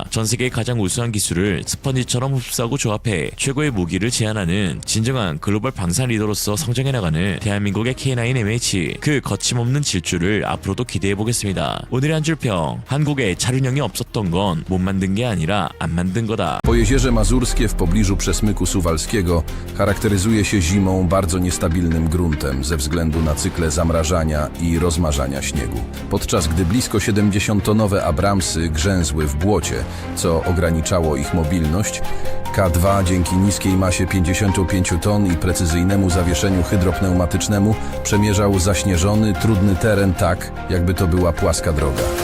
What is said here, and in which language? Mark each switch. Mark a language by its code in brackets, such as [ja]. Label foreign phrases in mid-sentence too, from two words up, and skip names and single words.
[ko] 전 세계의 가장 우수한 기술을 스펀지처럼 흡수하고 조합해 최고의 무기를 제안하는 진정한 글로벌 방산 리더로서 성장해나가는 대한민국의 K9 MH, 그 거침없는 질주를 앞으로도 기대해보겠습니다. 오늘의 한 줄평: 한국에 차륜형이 없었던 건 못 만든 게 아니라 안 만든 거다. [pl] Pojezierze Mazurskie w pobliżu Przesmyku Suwalskiego charakteryzuje się zimą bardzo niestabilnym gruntem ze względu na cykle zamrażania i rozmarzania śniegu. Podczas gdy blisko 70-tonowe Abramsy grzęzły w błocie, co ograniczało ich mobilność, K2 dzięki niskiej masie 55 ton i precyzyjnemu zawieszeniu hydropneumatycznemu przemierzał zaśnieżony, trudny teren tak, jakby to była płaska droga.